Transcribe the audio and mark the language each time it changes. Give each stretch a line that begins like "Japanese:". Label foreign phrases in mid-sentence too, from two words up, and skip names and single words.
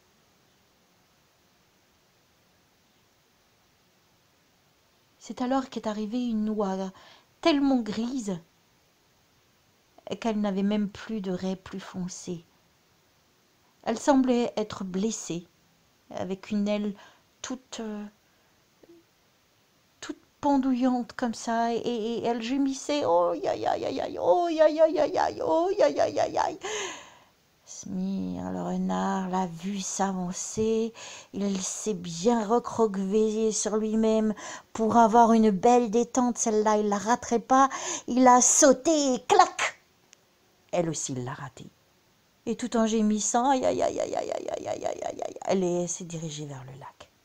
French: C'est alors qu'est arrivée une oie tellement grise qu'elle n'avait même plus de raie plus foncée. Elle semblait être blessée, avec une aile toute pendouillante comme ça, et elle gémissait. Oh, ya, ya, ya, ya, oh, ya, ya, ya, ya, oh, ya, ya, ya, ya. Smir, le renard, l'a vu s'avancer. Il s'est bien recroquevillé sur lui-même pour avoir une belle détente. Celle-là, il ne la raterait pas. Il a sauté et clac! Elle aussi, il l'a ratée. Et tout en gémissant, aïe, aïe, aïe, aïe, aïe, aïe, aïe, aïe, aïe, aïe, elle s'est dirigée vers le lac.